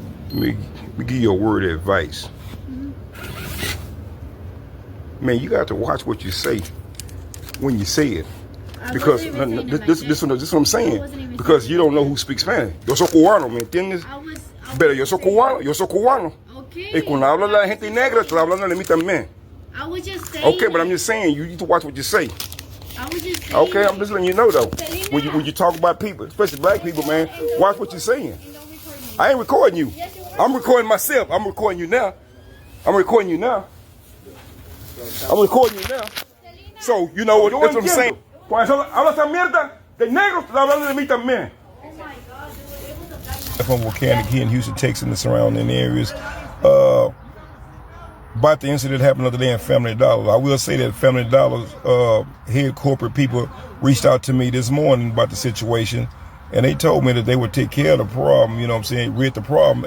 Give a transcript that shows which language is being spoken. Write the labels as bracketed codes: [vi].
[en] Let me give you a word of advice. Man, you got to watch what you say when you say it. Because this is what I'm saying. Because you don't know who speaks Spanish. [es] Yo soy cubano, ¿me entiendes? Pero yo soy cubano. [en] Okay. [es] Y cuando habla la gente negra, estoy hablando de mí también. [en] I was just saying. Okay, but I'm just saying, you need to watch what you say. I was just saying. Okay, I'm just letting you know though. When you talk about people, especially black people, man, watch what you're saying. I ain't recording you. I'm recording myself. I'm recording you now. So, you know what I'm saying. [es] Cuando hablas esa mierda de negros, está hablando de mí también. [en] From Volcanic here in Houston, Texas, and the surrounding areas. About the incident that happened the other day in Family Dollar. I will say that Family Dollar's head corporate people reached out to me this morning about the situation, and they told me that they would take care of the problem, you know what I'm saying, rid the problem.